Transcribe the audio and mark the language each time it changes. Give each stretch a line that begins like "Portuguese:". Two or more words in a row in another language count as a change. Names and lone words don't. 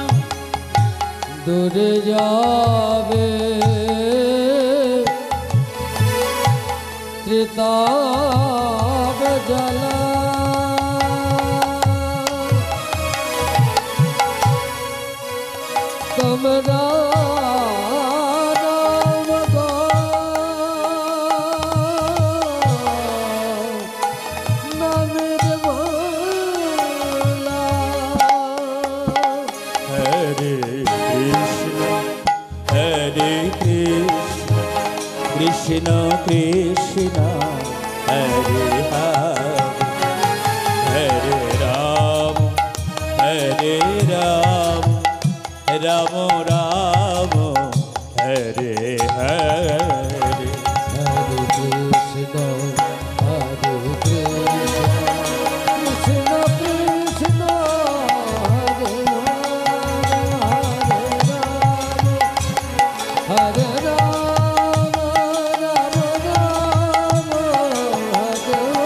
Bangla: দূরে যাবে ত্রিতাব জ্বালা তোমরা নাম নামের মালা
Sanskrit: হরে কৃষ্ণ কৃষ্ণ কৃষ্ণ হরে হরে হরে রাম রাম রাম হরে হরে हरे कृष्ण हरे कृष्ण कृष्ण कृष्ण हरे राम राम राम हरे